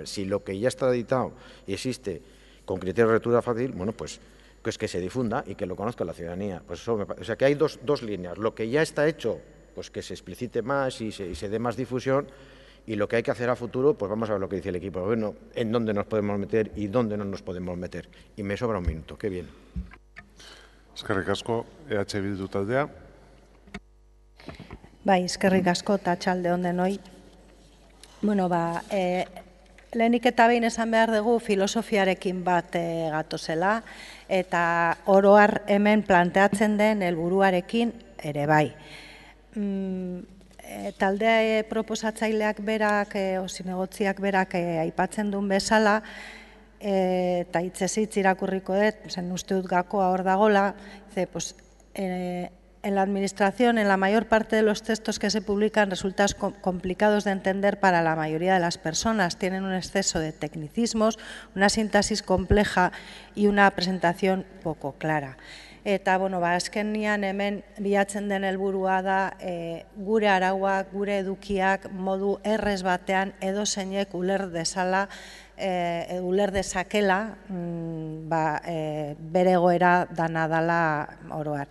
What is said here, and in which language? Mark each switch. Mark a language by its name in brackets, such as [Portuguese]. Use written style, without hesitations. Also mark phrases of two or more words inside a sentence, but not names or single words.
[Spanish] Si lo que ya está editado y existe con criterios de lectura fácil, bueno, pues que se difunda y que lo conozca la ciudadanía. Pues eso o sea que hay dos líneas. Lo que ya está hecho, pues que se explicite más y se dé más difusión, y lo que hay que hacer a futuro, pues vamos a ver lo que dice el equipo de gobierno, en dónde nos podemos meter y dónde no nos podemos meter. Y me sobra un minuto, qué bien. [Basque] Eskerrik asko, EH Bildu taldea. Bai, eskerrik asko eta atxalde on denoi. Bueno, lehenik eta behin esan behar dugu filosofiarekin bat gatozela, eta oroar hemen planteatzen den helburuarekin ere bai. Talde proposatzaileak berak, zinegotziak berak aipatzen duen bezala, eta hitzez-hitz irakurriko dut, zen uste dut gakoa hor dagola, [Spanish] en la administración, en la mayor parte de los textos que se publican resultan complicados de entender para la mayoría de las personas. Tienen un exceso de tecnicismos, una sintaxis compleja y una presentación poco clara. [Basque] Eta, azkenian hemen bilatzen den helburua da gure arauak, gure edukiak modu errez batean edozeinek uler dezakela bere egoera dana dala oroar.